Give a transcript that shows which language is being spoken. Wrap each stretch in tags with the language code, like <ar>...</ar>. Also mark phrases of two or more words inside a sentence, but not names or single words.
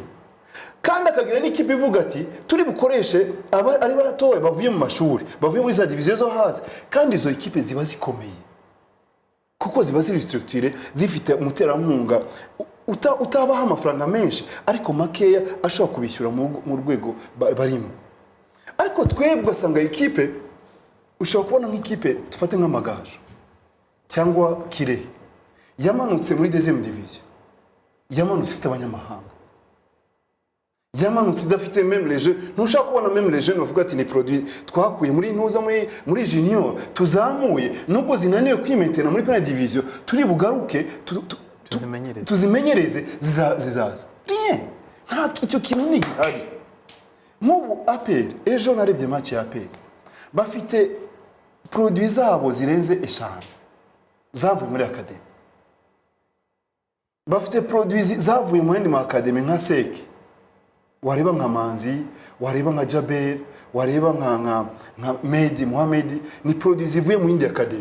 <rw>Kandi akagira n'ikipe ivuga ati turi bukoreshe ari batowe bavuye mu mashuri, bavuye muri za division zo hasi, kandi izo ekipe ziba zikomeye kuko ziba ziri structure, zifite umuterankunga utabaha amafaranga menshi ariko makeya ashobora kubishyura mu rwego barimo. Ariko twebwe ugasanga ekipe, ushobora kubona nk'ikipe tufate nk'Amagaju cyangwa Kirehe yamanutse muri</rw> <fr>deuxième division,</fr> <rw>yamanutse ifite abanyamahanga, yamanutse idafite</rw> <fr>même les jeux.</fr> <rw>Ntushaka kubona</rw> <fr>même les jeunes</fr> <rw>bavuga ati ni produit twakuye muri ntuza muri junior tuzamuye, nubwo zinaniwe kwimentena muri</rw> <fr>première division,</fr> <rw>turi bugaruke tuzimenyereze zizaza. Rien, nta icyo kintu ni gihari. Nk'ubu APR, ejo narebye match ya APR, bafite produit zabo zirenze 5 zavuye muri academy, bafite produit zavuye mu yandi ma academy nka Seki, wareba nka Manzi, wareba nka Jabel, wareba nka Medi Mohamed, ni produits zivuye mu yindi academy.</rw>